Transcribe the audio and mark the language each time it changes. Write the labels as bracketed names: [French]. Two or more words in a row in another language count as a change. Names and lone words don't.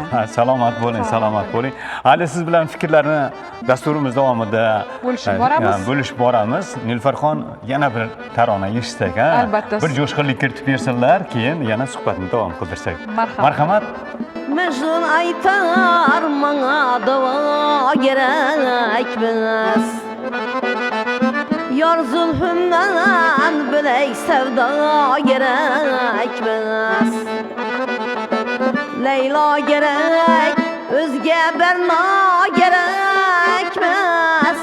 [Uzbek] Ha, salomat bo'ling, salomat bo'ling. Hali siz bilan fikrlarni dasturimiz davomida bo'lishib boramiz. Nilfarxon yana bir tarona eshitsak, ha? Albatta. Bir jo'shqinlik kiritib bersinlar, keyin yana suhbatni davom qildirsak. Marhamat. [Turkish] Mecnun aytar mana dava gerekmez. Yar zulfünden bilek sevda gerekmez. Leyla gerek, özge berna gerekmez.